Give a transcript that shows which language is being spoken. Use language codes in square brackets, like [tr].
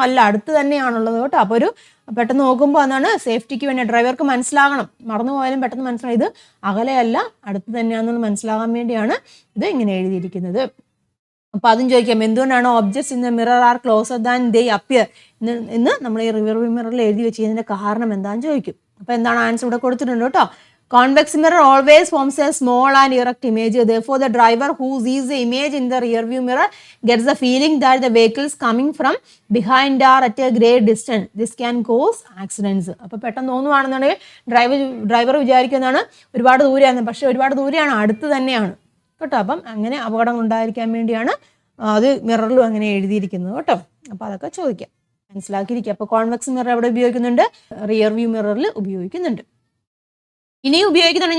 [ml] അല്ല, അടുത്ത് തന്നെയാണുള്ളത് കേട്ടോ. അപ്പോൾ ഒരു പെട്ടെന്ന് നോക്കുമ്പോൾ എന്താണ് സേഫ്റ്റിക്ക് വേണ്ടി ഡ്രൈവർക്ക് മനസ്സിലാകണം, മറന്നു പോയാലും പെട്ടെന്ന് മനസ്സിലായി ഇത് അകലെയല്ല അടുത്ത് തന്നെയാണെന്ന് മനസ്സിലാകാൻ വേണ്ടിയാണ് ഇത് ഇങ്ങനെ എഴുതിയിരിക്കുന്നത്. അപ്പോൾ അതും ചോദിക്കാം, എന്തുകൊണ്ടാണ് [en] objects in the mirror are closer than they appear [ml] എന്ന് നമ്മൾ ഈ റിയർ വ്യൂ മിററിൽ എഴുതി വെച്ചതിൻ്റെ കാരണം എന്താണെന്ന് ചോദിക്കും. അപ്പോൾ എന്താണ് ആൻസർ ഇവിടെ കൊടുത്തിട്ടുണ്ട് കേട്ടോ. [en] Convex mirror always forms a small and erect image. Therefore, the driver who sees the image in the rear view mirror gets the feeling that the vehicle is coming from behind or at a great distance. This can cause accidents. [ml] അപ്പോൾ പെട്ടെന്ന് തോന്നുവാണെന്നുണ്ടെങ്കിൽ driver വിചാരിക്കുന്നതാണ് ഒരുപാട് ദൂരെയാണ്, പക്ഷെ ഒരുപാട് ദൂരെയാണ്, അടുത്ത് തന്നെയാണ് കേട്ടോ. അപ്പം അങ്ങനെ അപകടം ഉണ്ടായിരിക്കാൻ വേണ്ടിയാണ് അത് മിററിലും അങ്ങനെ എഴുതിയിരിക്കുന്നത് കേട്ടോ. അപ്പോൾ അതൊക്കെ ചോദിക്കാം, മനസ്സിലാക്കിയിരിക്കുക. അപ്പോൾ കോൺവെക്സ് മിറർ എവിടെ ഉപയോഗിക്കുന്നുണ്ട്? റിയർ വ്യൂ മിററിൽ ഉപയോഗിക്കുന്നുണ്ട്. ഇനിയും ഉപയോഗിക്കുന്നുണ്ട്.